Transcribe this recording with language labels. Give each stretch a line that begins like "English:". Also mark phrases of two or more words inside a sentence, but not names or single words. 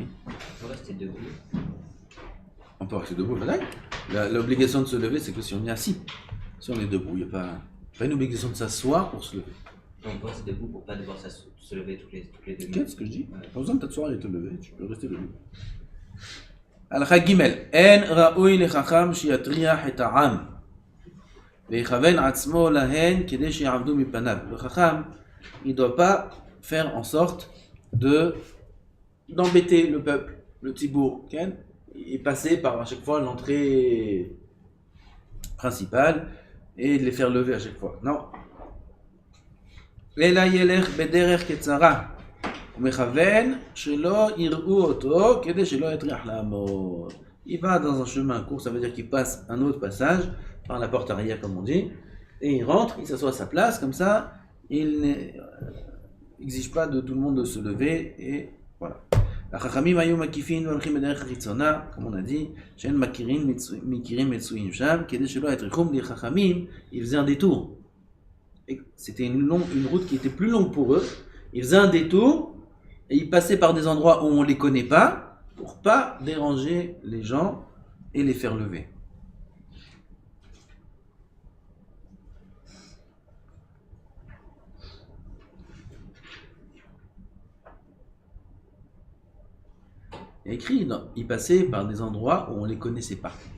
French: on peut rester debout. On peut rester debout, voilà. L'obligation de se lever, c'est que si on est assis. Si on est debout, il n'y a pas une obligation de s'asseoir pour se lever. On pense debout pour pas devoir se lever toutes les 2 minutes. Qu'est-ce que je dis? Ouais. Pas besoin de t'asseoir et te lever, tu peux rester debout.
Hebrew: הלכה ג' אין ראוי לחכם שיטריח את העם ויכוון עצמו להן כדי שיעמדו מפניו.
French: Le chacham, il ne doit pas faire en sorte d'embêter le peuple, le tzibour, et passer par à chaque fois l'entrée principale et de les faire lever à chaque fois. Non.
Hebrew: אלא ילך בדרך קצרה ומכוון שלא יראו אותו כדי שלא יטריח לעמוד.
French: Il va dans un chemin court, ça veut dire qu'il passe un autre passage par la porte arrière comme on dit, et il rentre, il s'assoit à sa place, comme ça il n'exige pas de tout le monde de se lever, et voilà.
Hebrew: החכמים היו מקיפין והולכים בדרך חיצונה,
French: comme on a dit,
Hebrew: שאין מכירים מצויים שם, כדי שלא יטריחום.
French: Les חכמים, ils faisaient un détour. Et c'était une route qui était plus longue pour eux. Ils faisaient un détour et ils passaient par des endroits où on ne les connaît pas pour pas déranger les gens et les faire lever. Il y a écrit, non, ils passaient par des endroits où on ne les connaissait pas.